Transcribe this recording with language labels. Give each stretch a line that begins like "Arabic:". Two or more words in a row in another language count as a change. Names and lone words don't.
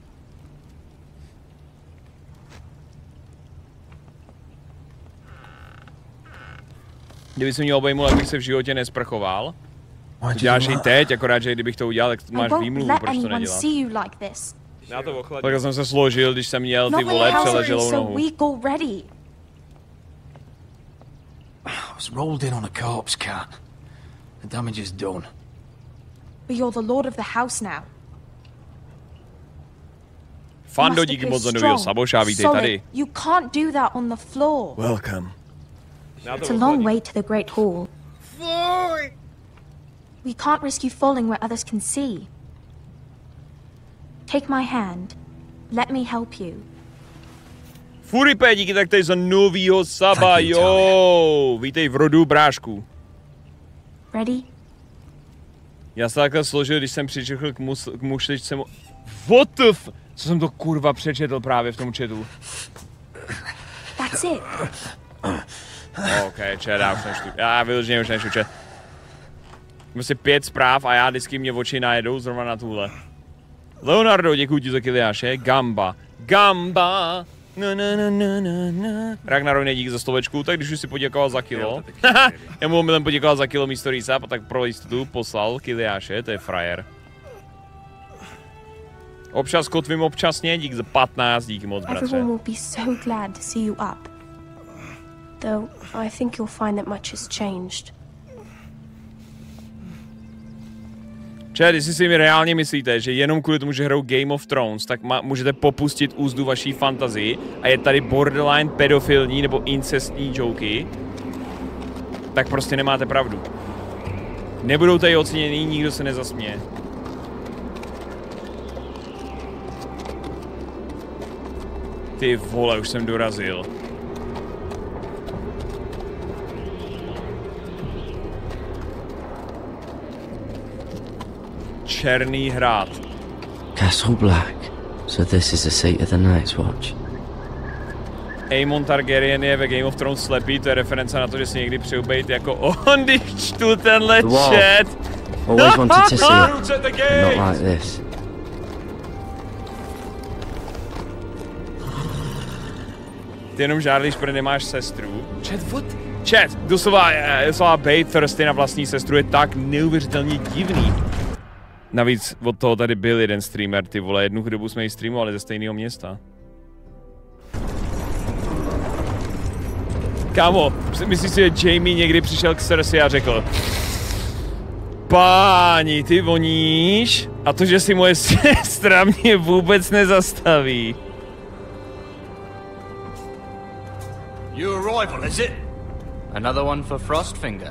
Czech: Kdyby si mě obejmul, tak bych se v životě nesprchoval. Děláš i teď, akorát, že kdybych to udělal, tak máš výmluvu, proč to nedělat. Já to ochladím. Tak jsem se složil, když jsem měl ty vole přeleželou nohu.
English: I was rolled in on a corpse cart. The damage is done. But you're the lord of the house now.
Czech: Fando, díky moc za novýho saboša, vítej tady.
English: You can't do that on the floor. Welcome. It's a long way to the Great Hall. We can't risk you falling where others can see. Take my hand. Let me help you.
Czech: Furipé, díky taktéž za novýho saba, jo. Vítej v rodu, brášku. Ready? Já se takhle složil, když jsem přičetl k mušličce mu...
English: What the f...
Czech: Co jsem to kurva přečetl právě v tom chatu?
English: That's it. OK, chat,
Czech: já už nečtu. Já vyloženě už nečtu chat. Vlastně 5 zpráv a já vždycky mě oči najedou zrovna na tuhle. Leonardo, děkuji ti za kiliáše. Gamba. Gamba. Ragnarok, dík za stovečku, tak když už si poděkoval za kilo. Já mu omylem poděkoval za kilo místo rýsa, a tak pro jistotu poslal kiliáše, to je frajer. Občas kotvím občasně, dík za 15, díky moc, bratře.
English: Everyone will be so glad to see you up. Though I think you'll find that much has changed.
Czech: Čet, jestli si mi reálně myslíte, že jenom kvůli tomu, že hrajou Game of Thrones, tak můžete popustit úzdu vaší fantazii a je tady borderline pedofilní nebo incestní joky, tak prostě nemáte pravdu. Nebudou tady oceněný, nikdo se nezasměje. Ty vole, už jsem dorazil. Černý hrad.
English: Castle Black. So this is the seat of the Night's Watch.
Czech: Aemon Targaryen je ve Game of Thrones slepý, to je reference na to, že si někdy přeju být jako on, když čtu tenhle chat.
English: Always wanted to see it, but not like this.
Czech: Ty jenom žádlíš, protože nemáš sestru.
English: Chat, what?
Czech: Chat, doslova bejt thirsty na vlastní sestru je tak neuvěřitelně divný. Navíc od toho tady byl jeden streamer, ty vole, jednu dobu jsme ji streamovali ze stejného města. Kámo, myslíš si, že Jaime někdy přišel k Cersei a řekl: Páni, ty voníš? A to, že si moje sestra mě vůbec nezastaví.
English: New arrival, is it? Another one for Frostfinger.